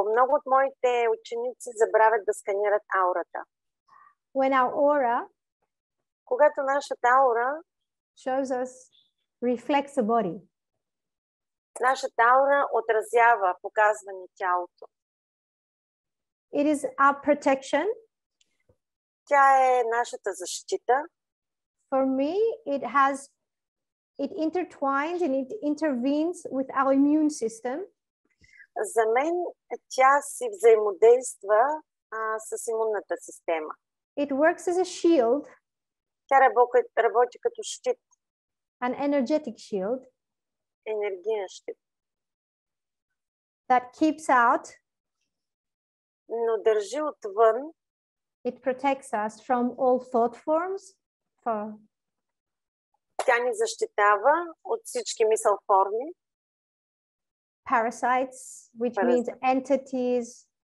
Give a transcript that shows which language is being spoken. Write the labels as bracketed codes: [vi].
[bg] Много от моите ученици забравят да сканират аурата. [en] When our aura, [bg] когато нашата аура [en] shows us, reflects the body. [bg] Нашата аура отразява, показва ни тялото. [en] It is our protection. [bg] Тя е нашата защита. [en] For me, it has it intertwines and it intervenes with our immune system. [bg] За мен тя си взаимодейства с имунната система. [en] It works as a shield, [bg] Тя работи като щит, [en] an energetic shield [bg] енергиен щит, [en] that keeps out, [bg] но държи отвън, [en] it protects us from all thought forms, [bg] тя ни защитава от всички мисъл форми, [en] parasites, which means entities.